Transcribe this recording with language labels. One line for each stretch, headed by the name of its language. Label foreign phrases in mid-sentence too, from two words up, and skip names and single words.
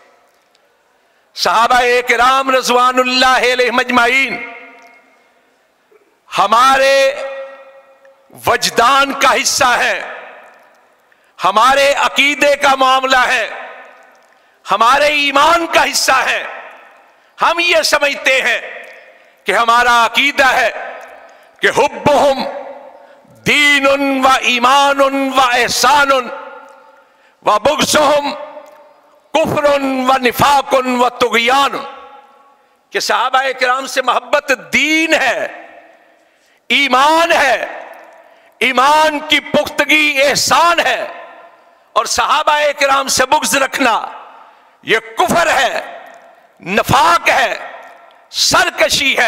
Urdu: صحابہ کرام
Arabic: رضوان اللہ علیہم اجمعین
Urdu: ہمارے وجدان کا حصہ ہے، ہمارے عقیدے کا معاملہ ہے، ہمارے ایمان کا حصہ ہے۔ ہم یہ سمجھتے ہیں کہ ہمارا عقیدہ ہے کہ حبہم
Arabic: دین و ایمان و احسان و بغضہم کفر و نفاق و طغیان،
Urdu: کہ صحابہ کرام سے محبت دین ہے، ایمان ہے، ایمان کی پختگی احسان ہے، اور صحابہ کرام سے بغض رکھنا یہ کفر ہے، نفاق ہے، سرکشی ہے۔